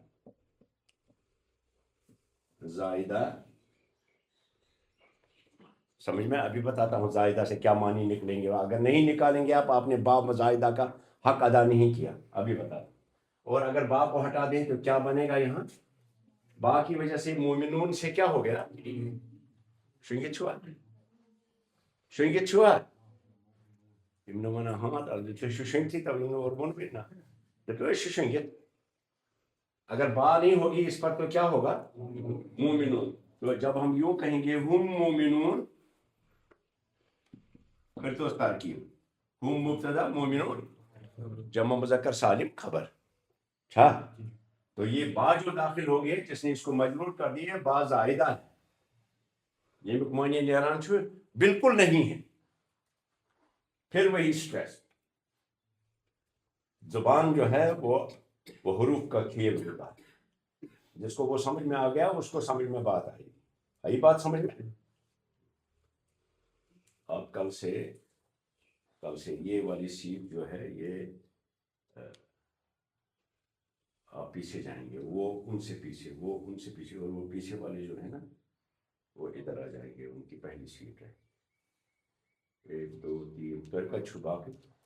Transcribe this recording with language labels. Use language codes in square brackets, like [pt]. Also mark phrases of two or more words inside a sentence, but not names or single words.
[ur] زائدہ، سمجھ میں ابھی بتاتا ہوں زائدہ سے کیا معنی نکلیں گے، اگر نہیں نکالیں گے آپ نے با زائدہ کا حق ادا نہیں کیا، ابھی بتاتا ہوں۔ اور اگر با کو ہٹا دیں تو کیا بنے گا یہاں؟ با کی وجہ سے مومنون سے کیا ہو گیا؟ [ks] شنگت چھوا، شنگت چھوا، [ur] اگر با نہیں ہوگی اس پر تو کیا ہوگا؟ مومنون۔ تو جب ہم یوں کہیں گے ہم مومنون، پھر تو ترکیب ہم مبتدا مومنون جمع مذکر سالم خبر، اچھا، تو یہ با جو داخل ہو گئے جس نے اس کو مجرور کر دیا، با زائدہ ہے، یہ معنی [ks] نیران چھو [ur] بالکل نہیں ہے، پھر وہی سٹریس، زبان جو ہے وہ حروف کا کھیل ہوتا ہے، جس کو وہ سمجھ میں آ گیا اس کو سمجھ میں بات آئی، آئی بات سمجھ میں؟ اب کل سے یہ والی سیٹ جو ہے یہ آپ پیچھے جائیں گے، وہ ان سے پیچھے، وہ ان سے پیچھے، اور وہ پیچھے والے جو ہے نا وہ ادھر آ جائیں گے، ان کی پہلی سیٹ ہے، 1 2 3 پھر کا چھپا کے،